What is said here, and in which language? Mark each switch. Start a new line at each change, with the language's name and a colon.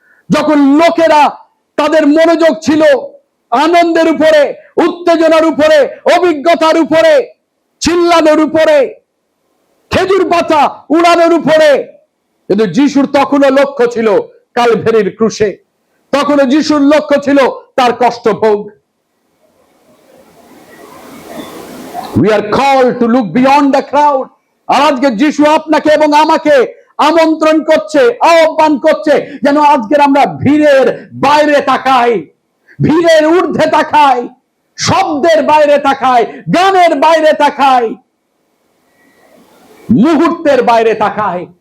Bangla: যখন লোকেরা তাদের মনোযোগ ছিল আনন্দের উপরে, উত্তেজনার উপরে, অভিজ্ঞতার উপরে, চিল্লানোর উপরে, খেজুর পাতা উড়ানোর উপরে, কিন্তু যিশুর তখনও লক্ষ্য ছিল কালভেরির ক্রুশে। তখনও যিশুর লক্ষ্য ছিল তার কষ্টভোগ।
English: We are called to look beyond the crowd.
Bangla: আর আজকে যিশু আপনাকে এবং আমাকে আমন্ত্রণ করছে, আহ্বান করছে, যেন আজকের আমরা ভিড়ের বাইরে তাকাই, ভিড়ের ঊর্ধ্বে তাকাই, শব্দের বাইরে তাকাই, গানের বাইরে তাকাই, মুহূর্তের বাইরে তাকাই।